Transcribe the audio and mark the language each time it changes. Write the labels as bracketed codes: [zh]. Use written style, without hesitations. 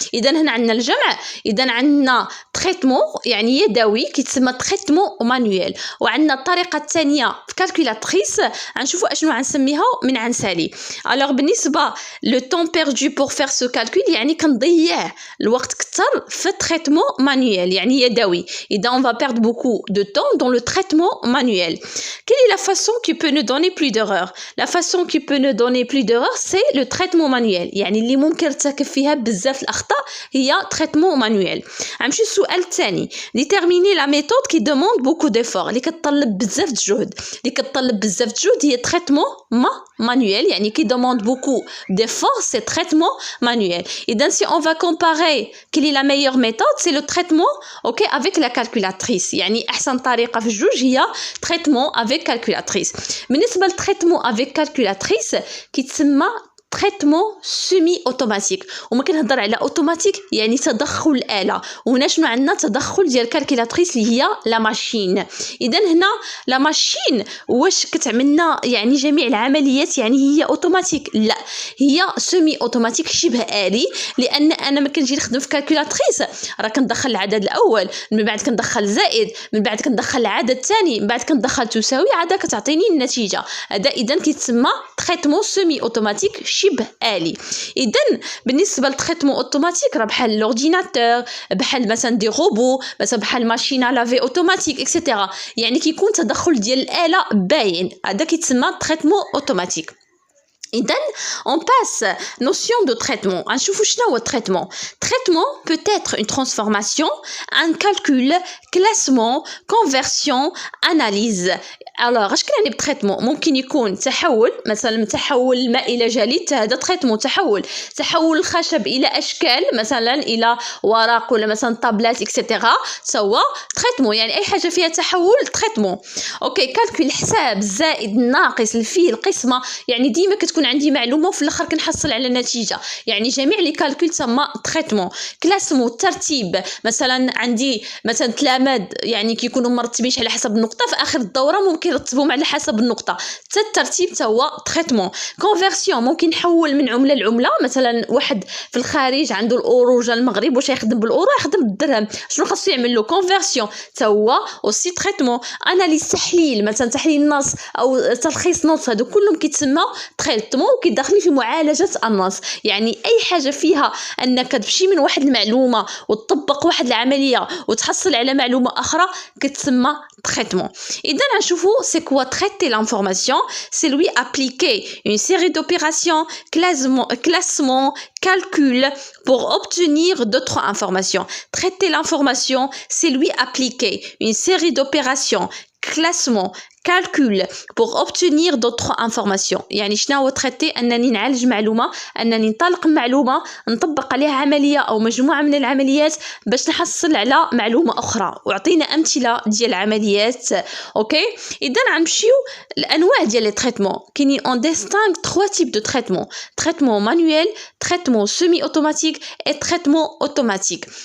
[ar] اذا هنا عندنا الجمع. اذا عندنا تريتمون يعني يدوي كيتسمى تريتمون مانويل. وعندنا الطريقه الثانيه في كالكولاتريس غنشوفوا اشنو غنسميها من عنسالي. الوغ بالنسبه لو طون بيردو بور فير سو كالكول يعني كنضيع الوقت كثر في تريتمون مانويل يعني يدوي. [fr] اذا on va perdre beaucoup de temps dans le traitement manuel. Quelle est la façon qui peut nous donner plus d'erreurs? La façon qui peut nous donner plus d'erreurs c'est le traitement manuel. [ar] يعني اللي ممكن نرتكب فيها بزاف الاخطاء هي تريتمون مانويل. غنمشي السؤال الثاني [fr] déterminer la méthode qui demande beaucoup d'efforts [ar] اللي كتطلب بزاف د الجهد. اللي كتطلب بزاف د الجهد هي تريتمون manuel يعني [fr] qui demande beaucoup d'efforts c'est traitement manuel. اذا si on va comparer quelle est la meilleure méthode c'est le traitement avec la calculatrice. [ar] يعني احسن طريقه في الجوج هي [fr] traitement avec calculatrice. [ar] بالنسبه للتريتمون [fr] avec calculatrice [ar] كيتسمى تريتمون سيمي اوتوماتيك. وما كنهضر على اوتوماتيك يعني تدخل الاله. وهنا شنو عندنا؟ تدخل ديال الكالكولاتريس اللي هي لا ماشين. اذا هنا لا ماشين واش كتعملنا يعني جميع العمليات يعني هي اوتوماتيك؟ لا هي سيمي اوتوماتيك شبه آلي. لان انا ما كنجي نخدم في كالكولاتريس راه كندخل العدد الاول من بعد كندخل زائد من بعد كندخل العدد الثاني من بعد كندخل تساوي عاد كتعطيني النتيجه. هذا اذا كيتسمى تريتمون سيمي اوتوماتيك شبه آلي. إذن بالنسبة للتريتمون أوتوماتيك راه بحال لورديناتور بحال مثلا دي روبو مثلا بحال ماشين لافي أوتوماتيك إكسيتيرا. يعني كيكون تدخل ديال الآلة باين. هذا كيتسمى تريتمون أوتوماتيك. [fr] إذن on passe notion de traitement. [ar] غنشوفوا شنو هو traitement. [fr] Traitement peut être une transformation, un calcul, classement, conversion, analyse. [ar] alors اش كنعني بتريتمون؟ ممكن يكون تحول مثلا من تحول الماء الى جليد هذا تريتمون. تحول الخشب الى اشكال مثلا الى ورق ولا مثلا طابلات اكسيتيرا سوا تريتمون. يعني اي حاجه فيها تحول تريتمون. اوكي كالكول حساب الزائد الناقص الفيل القسمه. يعني ديما كتكون عندي معلومه وفي الاخر كنحصل على نتيجه. يعني جميع لي كالكول تسمى تريتمون. كلاسمون الترتيب مثلا عندي مثلا تلامذ يعني كيكونوا مرتبين على حسب النقطه في اخر الدوره ممكن يرتبوهم على حسب النقطه. حتى الترتيب هو تريتمون. كونفرسيون ممكن نحول من عمله لعمله. مثلا واحد في الخارج عنده الاورو جا المغرب واش يخدم بالاورو يخدم بالدرهم شنو خاصو يعمل له؟ كونفرسيون هو اوسي تريتمون. اناليز تحليل مثلا تحليل النص او تلخيص نص هادو كلهم كيتسموا تريتمون وكيدخلوا في معالجه النص. يعني اي حاجه فيها انك تمشي من واحد المعلومه وتطبق واحد العمليه وتحصل على معلومه اخرى كتسمى traitement. إذا نشوفوا [fr] c'est quoi traiter l'information? C'est lui appliquer une série d'opérations, classement, calcul pour obtenir d'autres informations. Traiter l'information, c'est lui appliquer une série d'opérations, classement, calcul pour obtenir d'autres informations. [ar] يعني شنو هو traiter أنني نعالج معلومة، أنني نطلق معلومة نطبق عليها عملية أو مجموعة من العمليات باش نحصل على معلومة أخرى. وعطينا أمثلة ديال العمليات. أوكي، إذا غنمشيو الأنواع ديال لي تريتمون. [fr] كاينين on distingue 3 types de traitement: traitement manuel, traitement semi-automatique et traitement automatique.